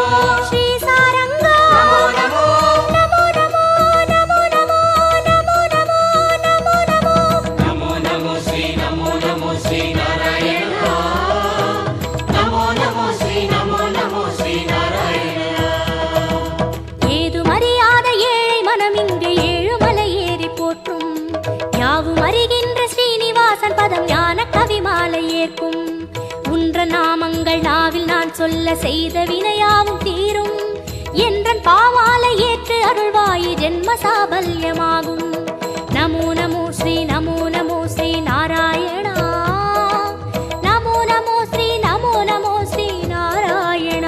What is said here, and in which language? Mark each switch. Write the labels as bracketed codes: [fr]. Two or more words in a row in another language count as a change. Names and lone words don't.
[sa] ಶ್ರೀ ಸಾರಂಗ ನಮೋ ನಮೋ ನಮೋ ನಮೋ ನಮೋ ನಮೋ ನಮೋ ನಮೋ ನಮೋ ನಮೋ ನಮೋ ನಮೋ ಶ್ರೀ ನಮೋ ನಮೋ ಶ್ರೀ ನಾರಾಯಣ ನಮೋ ನಮೋ ಶ್ರೀ ನಮೋ ನಮೋ ಶ್ರೀ ನಾರಾಯಣ [ta] ஏது மறியாத ஏழை மனம் இங்கு ஏழுமலை ஏறி போற்றும் யாவும் அறிகின்ற ஸ்ரீனிவாசன் பதம் ஞான கவி மாலை ஏற்கும் உன்ற நாமங்கள் நாவில் நான் சொல்ல செய்த வினையாவும் தீரும் என்றன் பாமாலை ஏற்று அருள்வாயி ஜென்ம சாபல்யமாகும் [sa] नमो नमो श्री नमो नमो श्री नारायणा नमो नमो श्री नमो नमो श्री नारायणा